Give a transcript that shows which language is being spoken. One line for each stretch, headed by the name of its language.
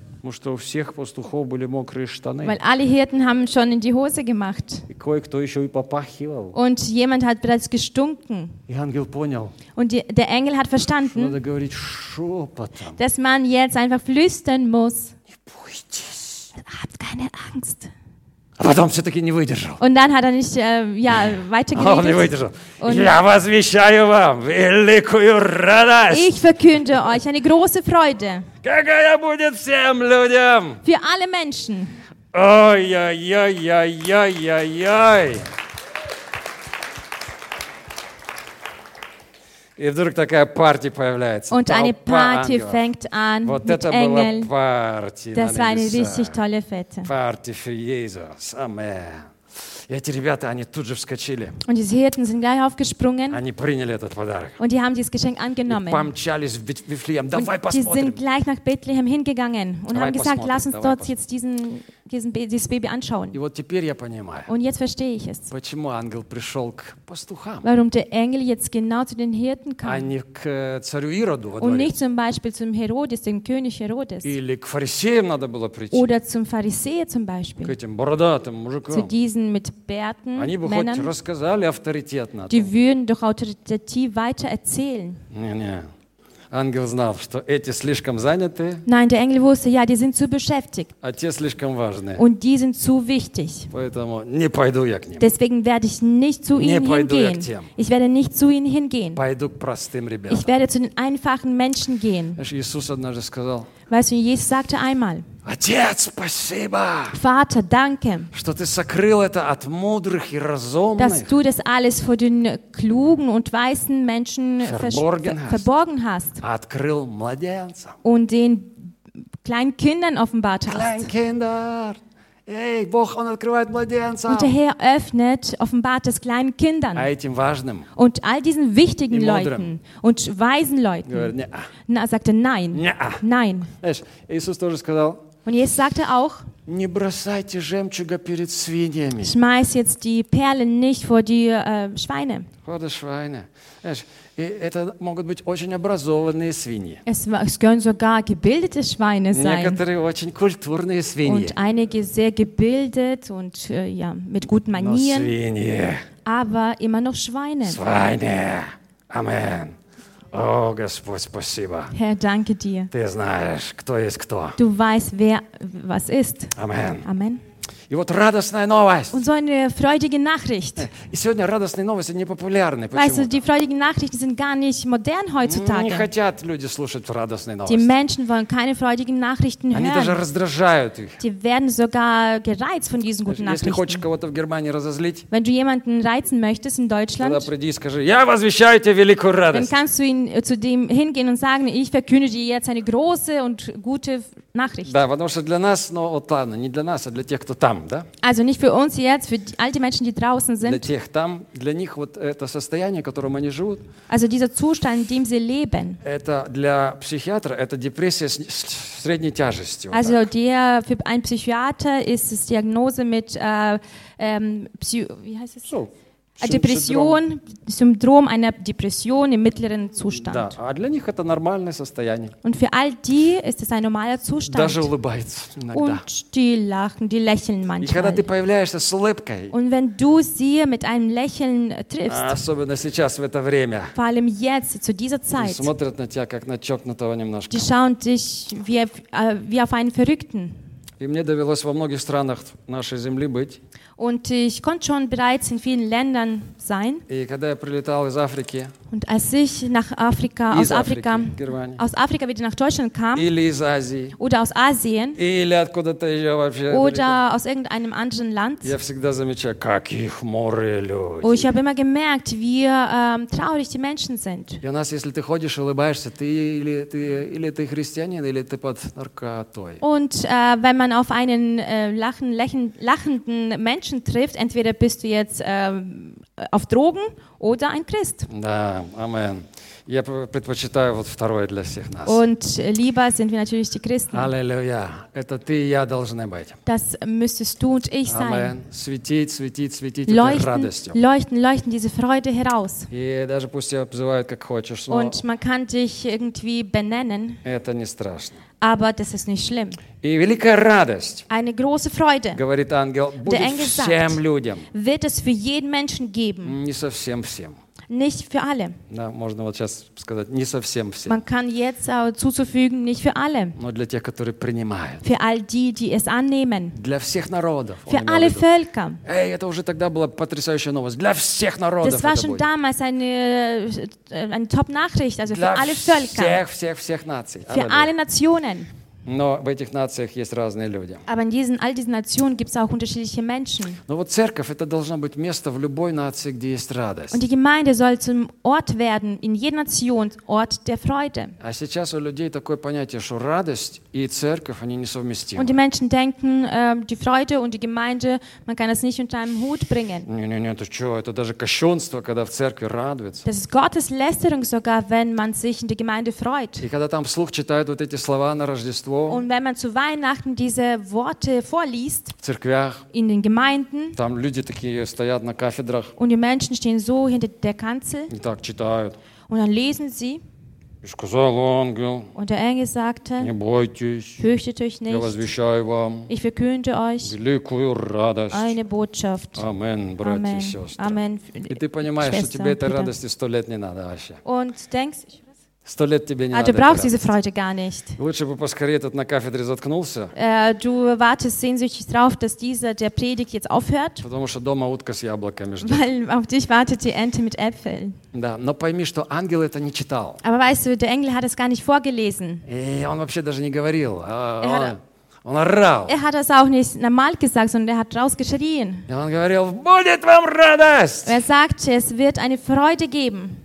Russian: Потому что у всех пастухов были мокрые штаны.
German: Weil alle Hirten haben schon in die Hose gemacht.
Russian: И кое-кто еще и попахивал.
German: Und jemand hat bereits gestunken.
Russian: И ангел понял.
German: Und der Engel hat verstanden.
Russian: Надо говорить шепотом.
German: Dass man jetzt einfach flüstern muss.
Russian: Не бойтесь.
German: Habt keine Angst.
Russian: А потом все-таки не выдержал.
German: Und dann hat er nicht, ja, weitergeredet.
Russian: Он не выдержал.
German: Und
Russian: Я возвещаю вам великую радость.
German: Ich verkünde euch eine große Freude.
Russian: Какая будет всем людям?
German: Für alle Menschen. Ой-ой-ой-ой-ой-ой-ой.
Russian: И вдруг такая партия появляется.
German: Und eine Party fängt an
Russian: вот
German: mit Engel.
Russian: Вот это была партия.
German: Das war eine richtig tolle Fete. Party für Jesus. Amen.
Russian: И эти ребята, они тут же вскочили.
German: Und diese Hirten sind gleich aufgesprungen.
Russian: Они приняли этот подарок.
German: Und die haben dieses Geschenk angenommen.
Russian: И помчались в Вифлеем. Давай посмотрим.
German: Und die sind gleich nach Bethlehem hingegangen und
Russian: давай
German: haben gesagt, lass uns dort jetzt dieses Baby anschauen.
Russian: И вот теперь я понимаю.
German: Und jetzt verstehe ich es.
Russian: Почему ангел пришел к пастухам?
German: Warum der Engel jetzt genau zu den Hirten kam?
Russian: А не к царю Ироду, во дворе.
German: Und nicht zum Beispiel zum Herodes, dem König Herodes.
Russian: Или к фарисеям надо было прийти.
German: Oder zum Pharisäer zum Beispiel.
Russian: К этим бородатым мужикам.
German: Zu diesen mit Bärten,
Russian: Они бы
German: Männern,
Russian: хоть рассказали авторитетно.
German: Die würden doch autoritativ weiter erzählen.
Russian: Не-не. Ангел знал, что эти слишком заняты.
German: Nein, der Engel wusste, ja, die sind zu beschäftigt.
Russian: А те слишком важны.
German: Und die sind zu wichtig.
Russian: Поэтому не пойду я к ним.
German: Deswegen werde ich nicht zu ihnen hingehen.
Russian: Не пойду я к тем.
German: Ich werde nicht zu ihnen hingehen.
Russian: Пойду к простым ребятам.
German: Ich werde zu den einfachen Menschen gehen.
Russian: Иисус однажды сказал.
German: Weißt du, Jesus sagte einmal.
Russian: Отец, спасибо.
German: Vater, danke.
Russian: Что ты сокрыл это от мудрых и разумных?
German: Dass du das alles vor den klugen und weisen Menschen verborgen hast.
Russian: А открыл младенцам.
German: Und den kleinen Kindern offenbart hast. Kleinkinder.
Russian: Эй, Бог, он открывает младенцам.
German: Und der Herr öffnet, offenbart es kleinen Kindern.
Russian: А этим важным.
German: Und all diesen wichtigen Leuten und weisen Leuten.
Russian: Говорит, не-а.
German: Na, sagte nein.
Russian: Не-а.
German: Nein.
Russian: Знаешь, Иисус тоже сказал.
German: Und Jesus sagte auch.
Russian: Не бросайте жемчуга перед свиньями.
German: Schmeiß jetzt die Perlen nicht vor die Schweine. Vor die Schweine.
Russian: Знаешь, это могут быть очень образованные свиньи.
German: Es können sogar gebildete Schweine sein.
Russian: Некоторые очень культурные свиньи.
German: Und einige sehr gebildet und ja, mit guten Manieren.
Russian: Но свиньи.
German: Aber immer noch Schweine. Schweine.
Russian: Amen. О, Господь, спасибо.
German: Herr, danke dir.
Russian: Ты знаешь, кто есть кто.
German: Du weißt, wer was ist. Amen. Amen.
Russian: И вот радостная новость.
German: Und so eine freudige Nachricht.
Russian: И сегодня радостные новости не популярны.
German: Weißt du, die freudigen Nachrichten sind gar nicht modern heutzutage.
Russian: Не хотят люди слушать радостные новости.
German: Die Menschen wollen keine freudigen Nachrichten hören.
Russian: Они даже раздражают их.
German: Die werden sogar gereizt von diesen guten Nachrichten.
Russian: Если хочешь кого-то в Германии разозлить,
German: wenn du jemanden reizen möchtest in Deutschland,
Russian: тогда приди и скажи: Я возвещаю тебе великую радость.
German: Dann kannst du ihn zu dem hingehen und sagen: Ich verkünde dir jetzt eine große und gute Nachricht.
Russian: Да, потому что для нас, но вот ладно, не для нас, а для тех, кто там.
German: Also nicht für uns jetzt, für all die Menschen, die draußen sind.
Russian: Для тех там, для них вот это состояние, в котором они живут.
German: Also dieser Zustand, in dem sie leben.
Russian: Это для психиатра, это депрессия с средней тяжестью.
German: Also der, für einen Psychiater ist es Diagnose mit wie heißt es? So. Depression, Syndrom einer Depression im mittleren Zustand.
Russian: Да, а для них это нормальное состояние.
German: Und für all die ist es ein normaler Zustand.
Russian: Даже улыбаются иногда.
German: Und die lachen, die lächeln manchmal.
Russian: И когда ты появляешься с улыбкой.
German: Und wenn du sie mit einem Lächeln triffst.
Russian: Особенно сейчас в это время.
German: Vor allem jetzt zu dieser Zeit.
Russian: Смотрят на тебя как на чокнутого немножко.
German: Die schauen dich wie auf einen Verrückten.
Russian: И мне довелось во многих странах нашей земли быть.
German: Und ich konnte schon bereits in vielen Ländern sein.
Russian: И когда я прилетал из Африки.
German: Und als ich nach Afrika, aus Afrika,
Russian: Германии,
German: aus Afrika wieder nach Deutschland kam.
Russian: Или из Азии.
German: Oder aus Asien.
Russian: Или откуда-то еще вообще.
German: Oder aus irgendeinem anderen Land.
Russian: Я всегда замечал, каких море люди.
German: Und ich habe immer gemerkt, wie traurig die Menschen sind.
Russian: И у нас, если ты ходишь, улыбаешься, ты или ты или ты христианин, или ты под наркотой.
German: Und wenn man auf einen lachenden Menschen trifft, entweder bist du jetzt auf Drogen oder ein Christ.
Russian: Да, амен. Я предпочитаю вот второе для всех нас.
German: Und lieber sind wir natürlich die Christen.
Russian: Halleluja. Это ты и я должны быть.
German: Das müsstest du und ich sein. Amen.
Russian: Светить, светить, светить
German: leuchten,
Russian: этой радостью.
German: Leuchten, leuchten diese Freude heraus.
Russian: И даже пусть тебя обзывают, как хочешь.
German: Und man kann dich irgendwie benennen.
Russian: Это не страшно.
German: Aber das ist nicht schlimm.
Russian: И великая радость.
German: Eine große Freude.
Russian: Говорит ангел, будет
German: Engel
Russian: всем
German: sagt,
Russian: людям.
German: Wird es für jeden Menschen geben.
Russian: Не совсем всем.
German: Nicht für alle.
Russian: Да, можно вот сейчас сказать, не совсем всем.
German: Man kann jetzt zuzufügen, nicht für alle.
Russian: Но для тех, которые принимают.
German: Für all die, die es annehmen.
Russian: Для всех народов.
German: Für alle Völker.
Russian: Эй, это уже тогда была потрясающая новость. Для всех народов.
German: Das war schon damals eine Top-Nachricht, also für alle Völker.
Russian: Для всех, всех, всех наций.
German: Für alle Nationen.
Russian: Но в этих нациях есть разные люди.
German: Aber in diesen, all diesen Nationen gibt's auch unterschiedliche Menschen.
Russian: Но вот церковь это должно быть место в любой нации, где есть радость.
German: Und die Gemeinde soll zum Ort werden in jeder Nation Ort der Freude.
Russian: А сейчас у людей такое понятие, что радость и церковь они несовместимы.
German: Und die Menschen denken, die Freude und die Gemeinde, man kann das nicht unter einem Hut bringen.
Russian: Не-не-не, это что? Это даже кощунство, когда в церкви радуются.
German: Das ist Gotteslästerung sogar, wenn man sich in der Gemeinde freut.
Russian: И когда там вслух читают вот эти слова на Рождество.
German: Und wenn man zu Weihnachten diese Worte vorliest,
Russian: в церквях,
German: in den Gemeinden,
Russian: там люди такие стоят на кафедрах,
German: und die Menschen stehen so hinter der Kanzel,
Russian: и так читают,
German: und dann lesen sie,
Russian: и сказал ангел,
German: und der Engel sagte,
Russian: не бойтесь,
German: fürchtet euch nicht,
Russian: я возвещаю вам,
German: ich verkünde euch,
Russian: великую радость,
German: eine Botschaft.
Russian: Amen, братья и сестры.
German: Amen.
Russian: И ты понимаешь, что тебе этой радости 100 лет не надо вообще.
German: Und denkst,
Russian: 100 лет тебе не а надо. Ты
German: брауchst diese Freude gar nicht.
Russian: Лучше бы поскорее этот на кафедре заткнулся.
German: Du wartest sehnsüchtig drauf, dass dieser der Predigt jetzt aufhört.
Russian: Потому что дома утка с яблоками ждет.
German: Weil auf dich wartet die Ente mit Äpfeln.
Russian: Да, но пойми, что ангел это не читал.
German: Aber weißt du, der Engel hat es gar nicht vorgelesen.
Russian: И он вообще даже не говорил. Он орал.
German: Er hat das auch nicht normal gesagt, sondern er hat rausgeschrien.
Russian: И он говорил, будет вам радость.
German: Er sagte, es wird eine Freude geben.